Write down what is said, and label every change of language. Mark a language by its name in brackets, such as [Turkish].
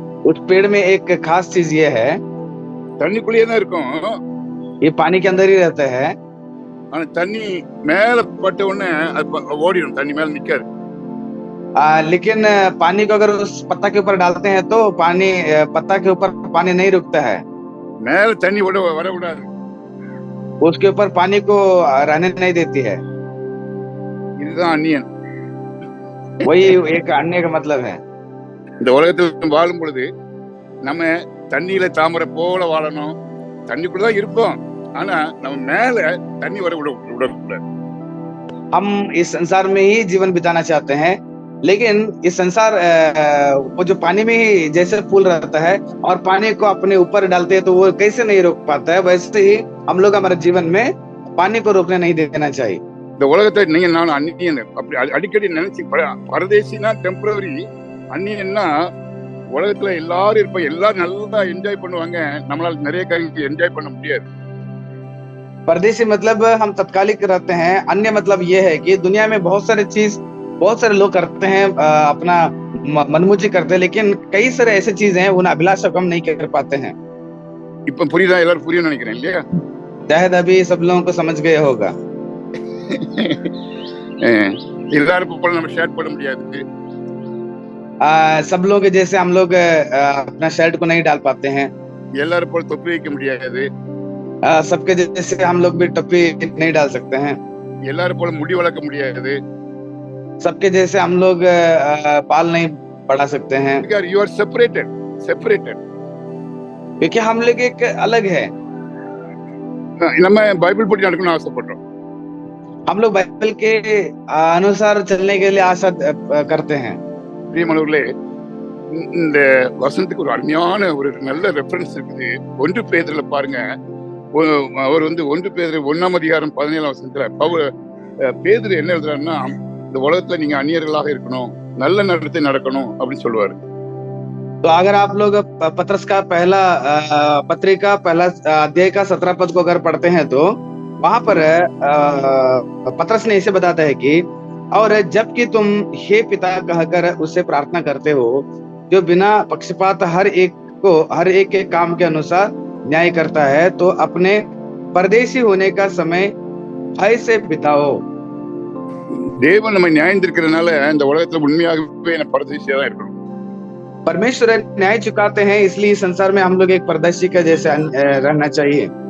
[Hindi] उस पेड़ में एक खास चीज ये है, [Tamil] தண்ணிக்குள்ளேயே தான் இருக்கும். [Hindi] ये पानी के अंदर ही रहता है। [Tamil] ஆனா தண்ணி மேல பட்ட உடனே அது ஓடிடும், தண்ணி மேல நிக்காது. [Hindi] लेकिन पानी को अगर उस पत्ता के ऊपर डालते हैं तो पानी पत्ता के ऊपर पानी नहीं रुकता है, [Tamil] மேல தண்ணி வர விடாது. [Hindi] उसके ऊपर पानी को रहने नहीं देती है। [Tamil] இதுதான் அந்நியன். [Hindi] वही एक अन्य का मतलब है। [Tamil] இந்த உலகத்தில் வாழும் பொழுது நம்ம தண்ணியில தாமரை போல வாழணும். தண்ணிக்குள்ளதான் இருப்போம், ஆனா நம்ம மேல தண்ணி வர விடக்கூடாது. [Hindi] हम इस संसार में ही जीवन बिताना चाहते हैं, लेकिन इस संसार वो जो पानी में ही जैसे फूल रहता है और पानी को अपने ऊपर डालते हैं तो वो कैसे नहीं रोक पाता है, वैसे ही हम लोग हमारे जीवन में पानी को रोकने नहीं देना चाहिए। [Tamil] இந்த உலகத்தை நீங்க நானும் அந்நியன் அப்படி அடிக்கடி நினைச்சு, பரதேசினா டெம்பரரி, அந்நியன்னா உலகத்துல எல்லாரும் இருப்ப, எல்லாரும் நல்லா என்ஜாய் பண்ணுவாங்க, நம்மளால நிறைய காரியங்கள் என்ஜாய் பண்ண முடியாது. [Hindi] परदेशी मतलब हम तत्कालिक रहते हैं। अन्य मतलब ये है कि दुनिया में बहुत सारे लोग करते हैं, अपना मनमुजी करते हैं, लेकिन कई सारे ऐसे चीज हैं उन अभिलाषा को हम नहीं कर पाते हैं। [Tamil] இப்ப புரியுதா? எல்லாரும் புரியும் நினைக்கிறேன் இல்லையா? [Hindi] शायद अभी सब लोगों को समझ गए होगा। [Tamil] எல்லாரும் போல நம்ம ஷேர் பண்ண முடியாது. [Hindi] सब लोग जैसे हम लोग अपना शर्ट को नहीं डाल पाते हैं, [Tamil] எல்லாரும் போல தொப்பி வைக்க முடியாது. [Hindi] सबके जैसे हम लोग भी टोपी नहीं डाल सकते हैं। [Tamil] எல்லாரும் போல முடி வளர்க்க முடியாது. [Hindi] सबके जैसे हम लोग बाल नहीं बढ़ा सकते हैं [English] You are separated. [Hindi] क्योंकि हम लोग एक अलग है. [Tamil] நம்ம பைபிள் படி நடக்கணும்னு ஆசைப்படுறோம். [Hindi] हम लोग बाइबल के अनुसार चलने के लिए आशा करते हैं. [Tamil] பிரியமானவர்களே, இந்த வசனத்துக்கு ஒரு அருமையான ஒரு நல்ல ரெஃபரன்ஸ் இருக்குது. 1 பேதுருல பாருங்க, அவர் 1 பேதுரு 1:17 பேதுரு என்ன எழுதுறாருன்னா, இந்த உலகத்துல நீங்க அந்நியர்களாக இருக்கணும், நல்ல நடத்தை நடக்கணும் அப்படின்னு சொல்லுவாரு. [Hindi] तो अगर आप लोग पत्रस का पहला पत्रिका पहला अध्याय का 17 पद को अगर पढ़ते हैं तो वहां पर पत्रस ने इसे बताता है कि और जबकि तुम हे पिता कहकर उससे प्रार्थना करते हो जो बिना पक्षपात हर एक के काम के अनुसार न्याय करता है, तो अपने परदेशी होने का समय भय से बिताओ. [Tamil] தேவன் நம்ம நியாயம் இருக்கிறதுனால இந்த உலகத்துல உண்மையாகவே பரதேசியா தான் இருக்கணும். [Hindi] परमेश्वर न्याय चुकाते हैं, इसलिए संसार में हम लोग एक परदेशी का जैसे रहना चाहिए.